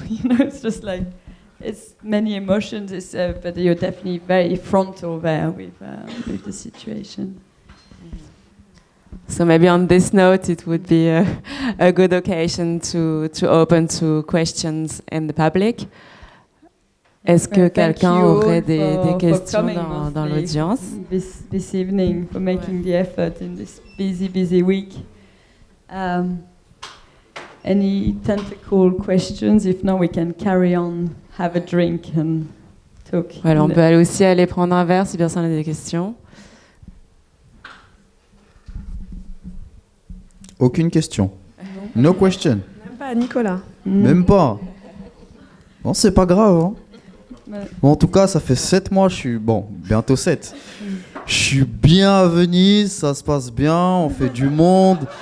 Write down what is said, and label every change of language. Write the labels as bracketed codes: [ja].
[en] It's just like, it's many emotions, but you're definitely very frontal there with the situation. So maybe on this note, it would be a good occasion to open to questions in the public. [fr] Est-ce que quelqu'un aurait des questions dans l'audience? [en] This evening, for making the effort in this busy week. Any tentacle questions? If not, we can carry on, have a drink and talk. [fr] Voilà, on peut aller aussi aller prendre un verre si personne n'a des questions. Aucune question. [en] No question. [fr] Même pas, Nicolas. Même pas. Bon, c'est pas grave. Hein. Bon, en tout cas, ça fait 7 mois, bientôt 7. Je suis bien à Venise, ça se passe bien, on fait du monde.